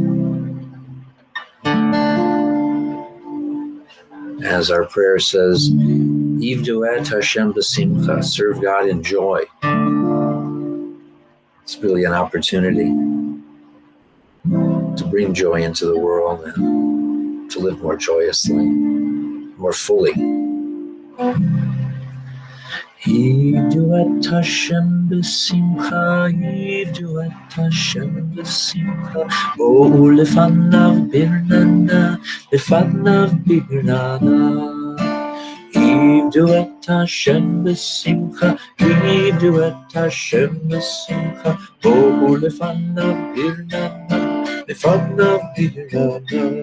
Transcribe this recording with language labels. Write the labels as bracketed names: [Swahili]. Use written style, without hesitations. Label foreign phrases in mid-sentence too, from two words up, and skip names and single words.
[English] As our prayer says, [Hebrew] עבדו את השם בשמחה, [English] serve God in joy. It's really an opportunity to bring joy into the world and to live more joyously, more fully. [Hebrew] עבדו את השם בשמחה, עבדו את השם בשמחה, בואו לפניו ברננה, לפניו ברננה. עבדו את השם בשמחה, עבדו את השם בשמחה, בואו לפניו ברננה, לפניו ברננה.